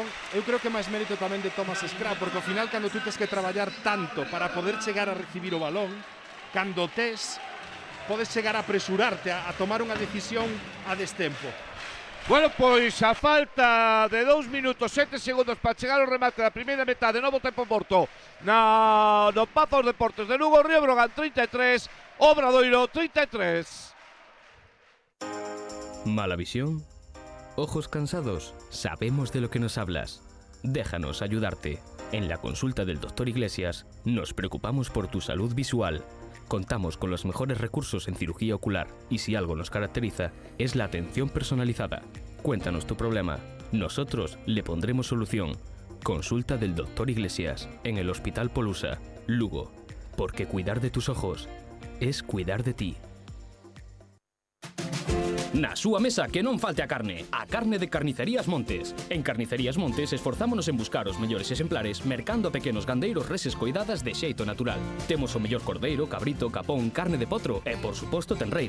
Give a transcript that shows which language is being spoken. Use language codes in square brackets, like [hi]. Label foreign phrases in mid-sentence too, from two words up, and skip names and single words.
[gl] Eu creo que é máis mérito tamén de Thomas Scrap, porque ao final cando tú tes que traballar tanto para poder chegar a recibir o balón, cando podes chegar a apresurarte a tomar unha decisión a destempo. Bueno, pois a falta de 2 minutos 7 segundos para chegar ao remate da primeira metade, novo tempo morto no Pazos Deportes de Lugo. Río Brogan 33, Obradoiro 33. [es] ¿Mala visión? ¿Ojos cansados? Sabemos de lo que nos hablas. Déjanos ayudarte. En la consulta del Dr. Iglesias nos preocupamos por tu salud visual. Contamos con los mejores recursos en cirugía ocular y si algo nos caracteriza es la atención personalizada. Cuéntanos tu problema. Nosotros le pondremos solución. Consulta del Dr. Iglesias en el Hospital Polusa, Lugo. Porque cuidar de tus ojos es cuidar de ti. [gl] Na súa mesa que non falte a carne de Carnicerías Montes. En Carnicerías Montes esforzámonos en buscar os mellores exemplares mercando a pequenos gandeiros reses coidadas de xeito natural. Temos o mellor cordeiro, cabrito, capón, carne de potro e, por suposto, tenreira.